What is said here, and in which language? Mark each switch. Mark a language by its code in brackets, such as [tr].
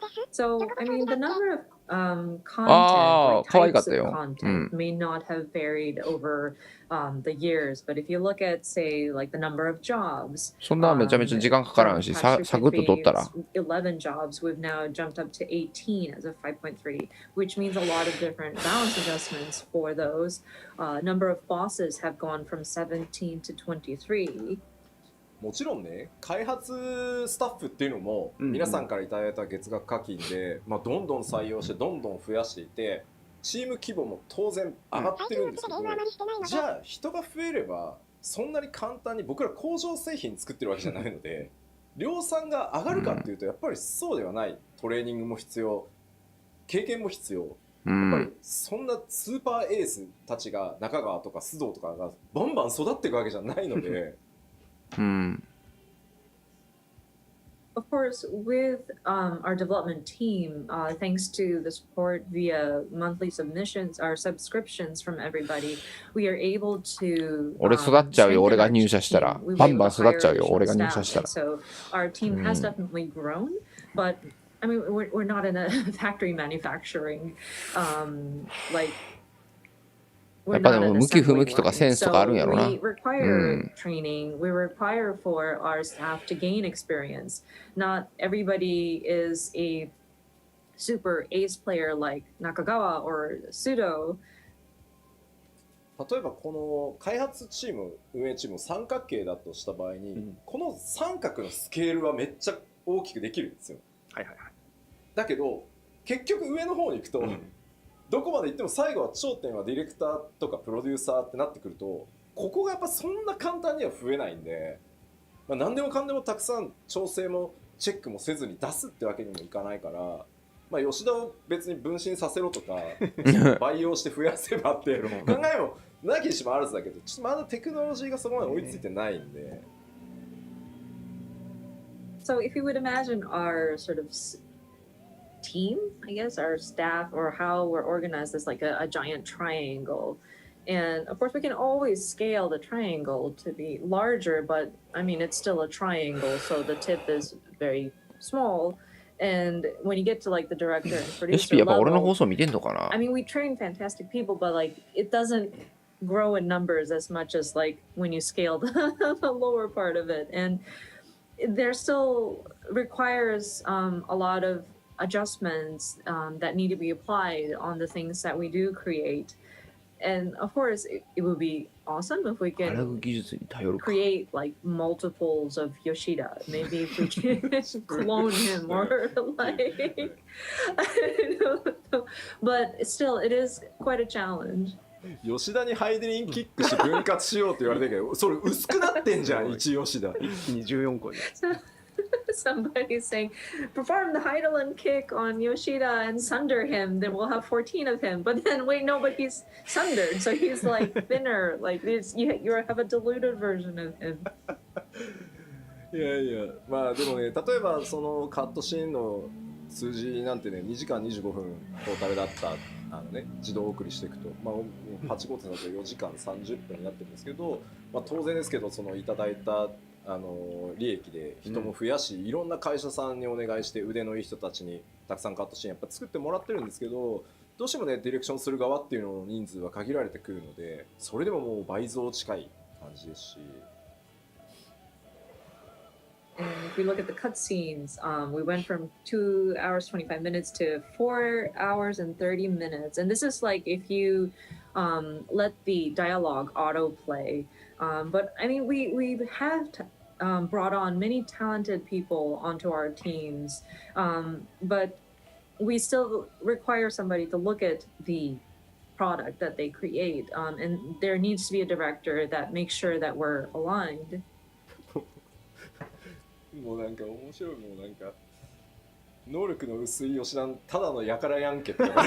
[en] So, I mean, the number of content, like types of content, may not have varied over the years. But if you look at, say, like the number of jobs, [ja] そんなめちゃめちゃ時間かからんし、サクッと取ったら。 [en] 11 jobs, we've now jumped up to 18 as of 5.3, which means a lot of different balance adjustments for those. Number of bosses have gone from 17 to 23. [ja] もちろんね、開発スタッフっていうのも皆さんからいただいた月額課金で、まあ、どんどん採用してどんどん増やしていて、チーム規模も当然上がってるんですけど、じゃあ人が増えればそんなに簡単に僕ら工場製品作ってるわけじゃないので量産が上がるかっていうとやっぱりそうではない。トレーニングも必要、経験も必要。やっぱりそんなスーパーエースたちが中川とか須藤とかがバンバン育っていくわけじゃないので。 [en] Of course, with our development team, thanks to the support via monthly submissions or subscriptions from everybody, we are able to. [ja] 俺育っちゃうよ、俺が入社したら。バンバン育っちゃうよ、俺が入社したら。 [en] So our team has definitely grown, but I mean, we're not in a factory manufacturing, like. [ja] やっぱでも向き不向きとかセンスとかあるんやろな。 [en] We require training. We require for our staff to gain experience. Not everybody is a super ace player like Nakagawa or Sudo. [ja] 例えばこの開発チーム、運営チーム三角形だとした場合に、この三角のスケールはめっちゃ大きくできるんですよ。だけど結局上の方に行くと、どこまで行っても最後は頂点はディレクターとかプロデューサーってなってくると、ここがやっぱそんな簡単には増えないんで、何でもかんでもたくさん調整もチェックもせずに出すってわけにもいかないから、吉田を別に分身させろとか培養して増やせばっていう考えもなきにしもあらずだけど、ちょっとまだテクノロジーがそこまで追いついてないんで。 [en] So if you would imagine our sort of team, I guess, our staff, or how we're organized as like a giant triangle. And of course, we can always scale the triangle to be larger, but I mean, it's still a triangle, so the tip is very small. And when you get to like the director and producer level, I mean, we train fantastic people, but like it doesn't grow in numbers as much as like when you scale the lower part of it. And there still requires a lot of adjustments that need to be applied on the things that we do create. And of course, it would be awesome if we can create like multiples of Yoshida. Maybe if we can clone him or like, I don't know. But still, it is quite a challenge. [ja] 吉田にハイデリンキックし分割しようって言われてるけど、それ薄くなってんじゃん、1吉田。一気に14個で。 [en] Somebody's saying, perform the Heidelin kick on Yoshida and sunder him, then we'll have 14 of him. But then, wait, no, but he's sundered, so he's like thinner. Like you have a diluted version of him. [ja] いやいや、でもね、例えばそのカットシーンの数字なんてね、2時間25分トータルだった自動送りしていくと、8号店だと4時間30分になってるんですけど、当然ですけど、そのいただいた利益で人も増やし、いろんな会社さんにお願いして腕のいい人たちにたくさんカットシーンやっぱ作ってもらってるんですけど、どうしてもねディレクションする側っていうのの人数は限られてくるので、それでももう倍増近い感じですし。 [en] And if we look at the cutscenes, we went from 2 hours 25 minutes to 4 hours and 30 minutes. And this is like if you let the dialogue autoplay. But I mean, we have brought on many talented people onto our teams, but we still require somebody to look at the product that they create. And there needs to be a director that makes sure that we're aligned. [ja] もうなんか面白い、もうなんか能力の薄い吉田ただのやからやんけって